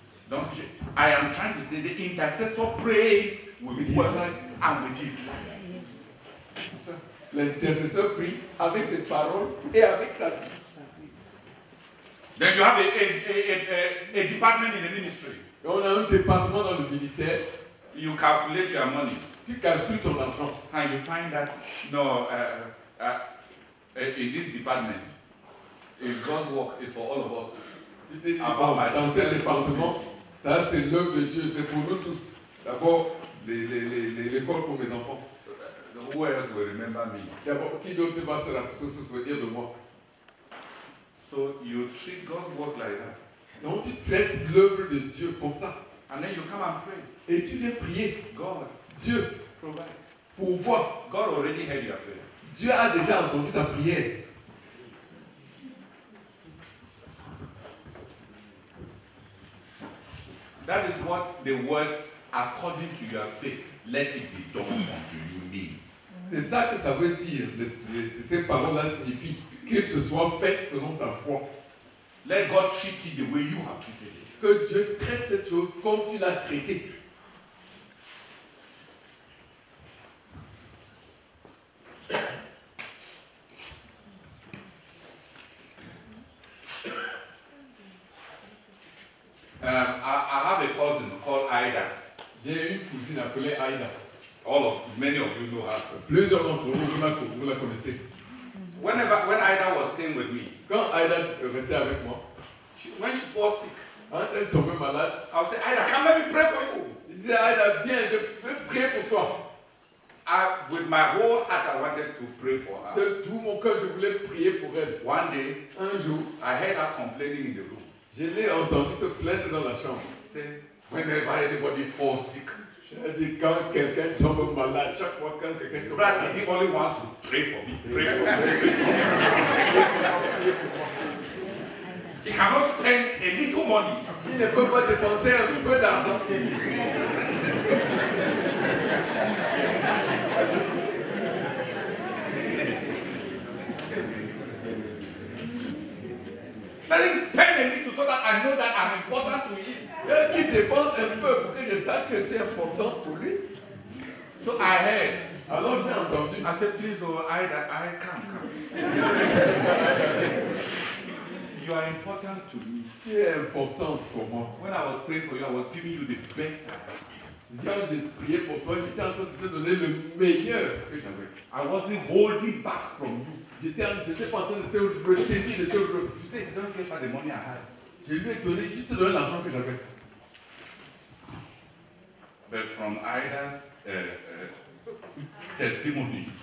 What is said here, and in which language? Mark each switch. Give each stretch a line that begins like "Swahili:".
English: Donc, I am trying to say the intercessor prays with words and with his life.
French: C'est ça. L'intercesseur prie avec ses paroles et avec sa vie.
English: Then you have a department in the ministry.
French: Et on a un département dans le ministère.
English: You calculate your money.
French: Tu calcules ton argent.
English: And you find that, no, in this department, God's work is for all of us.
French: Dans ce département, ça c'est l'œuvre de Dieu, c'est pour nous tous. D'abord, l'école pour mes enfants.
English: Who else will remember me?
French: D'abord, qui d'autre va se souvenir de moi?
English: So you treat God's work like that.
French: Donc tu traites l'œuvre de Dieu comme ça.
English: And then you come and pray.
French: Et tu viens prier.
English: God,
French: Dieu,
English: provide.
French: Pourvoir.
English: God already heard your prayer.
French: Dieu a déjà entendu ta prière.
English: That is what the words, according to your faith, let it be done unto you means.
French: C'est ça que ça veut dire. Ces paroles-là signifient qu'il te soit fait selon ta foi.
English: Let God treat it the way you have treated it.
French: Que Dieu traite cette chose comme tu l'as traité.
English: I have a cousin called Aida.
French: J'ai une cousine appelée Aida.
English: Many of you know her.
French: Plusieurs d'entre vous, vous la connaissez.
English: When Aida was staying with me,
French: quand Aida restait avec moi,
English: when she was sick,
French: quand elle tombait malade,
English: I would say, Aida, come let me pray for you.
French: Il disait, Aida, viens, je vais prier pour toi.
English: With my whole heart, I wanted to pray for her.
French: De tout mon cœur, je voulais prier pour elle.
English: One day,
French: un jour,
English: I heard her complaining in the room.
French: Je l'ai entendu se plaindre dans la chambre.
English: Say, whenever anybody falls sick,
French: elle dit quand quelqu'un tombe malade, chaque fois quand quelqu'un tombe malade,
English: Brad Titi only wants to pray for me. Pray for me. He cannot spend a little money.
French: Il ne peut pas dépenser un peu d'argent.
English: Let him spend a little so that I know that I'm important to him.
French: Qu'il dépense un peu pour que je sache que c'est important pour lui.
English: So I heard.
French: Alors j'ai entendu.
English: I said, please, oh, I come. You are important to me.
French: Tu es important pour moi.
English: When I was praying for you, I was giving you the best I had.
French: Quand j'ai prié pour toi, j'étais en train de te donner le meilleur que j'avais.
English: I wasn't holding back from you.
French: J'étais pas en train de te retenir, de te refuser.
English: Just give her the money I had.
French: Je lui ai donné juste l'argent que j'avais.
English: But from Ida's testimony,